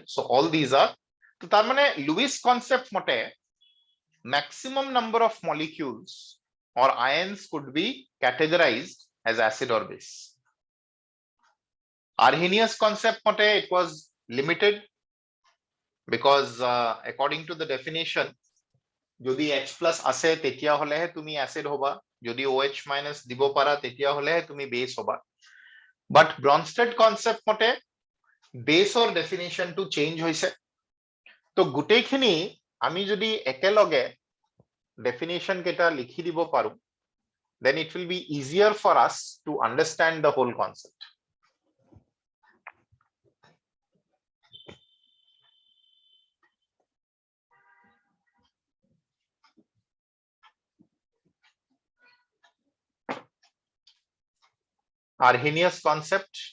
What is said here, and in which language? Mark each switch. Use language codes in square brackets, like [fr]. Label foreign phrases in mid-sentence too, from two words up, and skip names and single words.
[en] So all these are, [as] তো তাৰ মানে [en] Lewis concept mote maximum number of molecules or ions could be categorized as acid or base. Arrhenius concept mote it was limited because according to the definition, [as] যদি [en] H plus [as] আছে তেতিয়া হলেহে তুমি অ্যাসিড হবা, যদি [en] OH minus [as] দিব পারা তেতিয়া হলেহে তুমি বেস হবা। বাট [en] Brønsted concept [as] মতে বেসৰ ডেফিনেশন টু চেঞ্জ হৈছে। তো গুটেইখিনি আমি যদি একেলগে ডেফিনেশন কেটা লিখি দিব পাৰো, [en] then it will be easier for us to understand the whole concept. Arrhenius concept